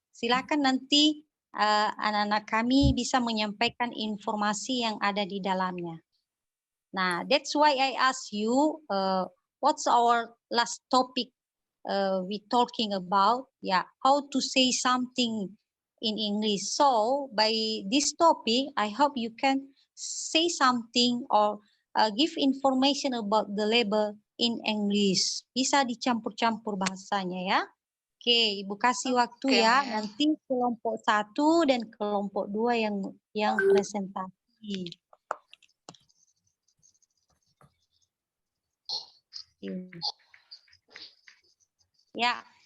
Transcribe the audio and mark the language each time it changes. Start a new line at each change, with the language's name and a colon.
Indonesian: Silakan nanti anak-anak kami bisa menyampaikan informasi yang ada di dalamnya.
English: Nah, that's why I ask you, what's our last topic we talking about? Yeah, how to say something in English. So by this topic, I hope you can say something or give information about the label in English.
Indonesian: Bisa dicampur-campur bahasanya ya. Oke, Ibu kasih waktu ya. Nanti kelompok 1 dan kelompok 2 yang presentasi. Ya.